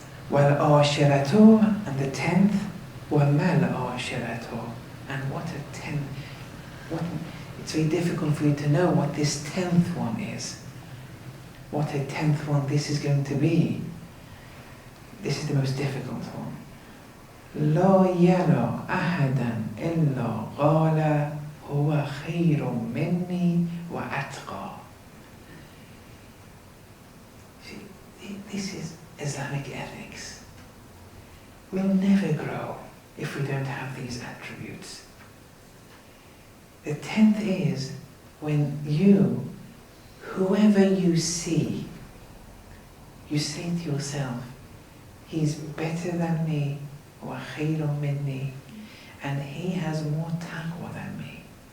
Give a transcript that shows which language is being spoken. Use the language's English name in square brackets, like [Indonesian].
[Arabic] وَالْآشِرَةُ, [English] and the 10th, [Arabic] وَمَا الْآشِرَةُ, [English] and what a 10th, it's very difficult for you to know what this 10th one is. What a 10th one this is going to be. This is the most difficult one. [Arabic] لا يرى أحدا إلا قال هو خير مني وأتقى. [English] See, this is Islamic ethics. We'll never grow if we don't have these attributes. The 10th is when you, whoever you see, you say to yourself, he's better than me, [Arabic] وَخَيْرٌ مِنِّي, [English] and he has more taqwa than me.